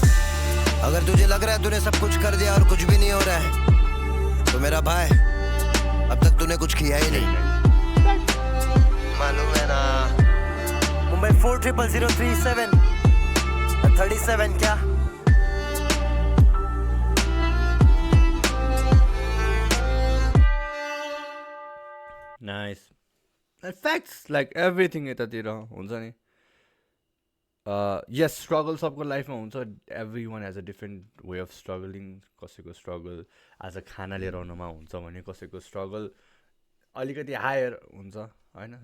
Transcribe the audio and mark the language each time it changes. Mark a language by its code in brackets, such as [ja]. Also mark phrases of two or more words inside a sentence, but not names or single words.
[hi] अगर तुझे लग रहा है तूने सब कुछ कर दिया और कुछ भी नहीं हो रहा है, तो मेरा भाई अब तक तूने कुछ किया ही नहीं, मालूम है ना। मुंबई 40037 37 क्या? [en] nice facts like everything [ne] यतातिर हुन्छ नि. यस स्ट्रगल सबको लाइफमा हुन्छ. [en] every one has a different way of struggling. [ne] कसैको स्ट्रगल आज खाना लिएर आउनुमा हुन्छ भने कसैको स्ट्रगल अलिकति हायर हुन्छ होइन.